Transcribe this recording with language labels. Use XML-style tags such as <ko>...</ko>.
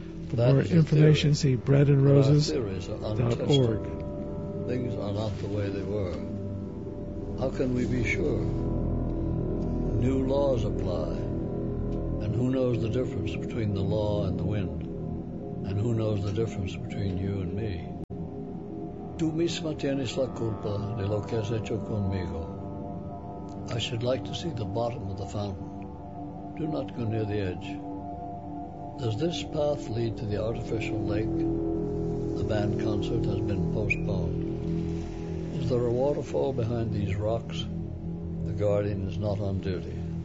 <en>For more information, see breadandroses.org. Things are not the way they were. How can we be sure? New laws apply. And who knows the difference between the law and the wind? And who knows the difference between you and me?</en> <es>Tu misma tienes la culpa de lo que has hecho conmigo.</es> <en>I should like to see the bottom of the fountain. Do not go near the edge. Does this path lead to the artificial lake? The band concert has been postponed. Is there a waterfall behind these rocks? The guardian is not on duty.</en>